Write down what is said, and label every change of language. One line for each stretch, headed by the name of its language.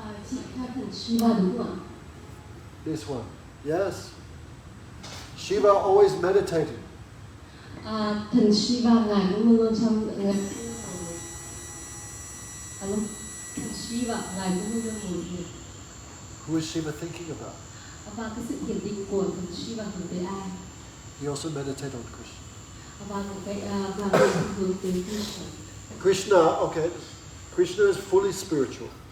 Vietnamese: Chị theo thần Shiva đúng không ạ?
English: This one. Yes. Shiva always meditating.
Vietnamese: Thần Shiva ngài cũng luôn luôn trong thần Shiva ngài cũng luôn luôn ngồi thiền.
English: Who is Shiva thinking about?
Vietnamese: Và cái sự thiền định của thần Shiva hướng tới ai?
English: He also meditated on Krishna.
Vietnamese: và một cái và mình hướng tới Krishna.
English: Krishna, okay, Krishna is fully spiritual.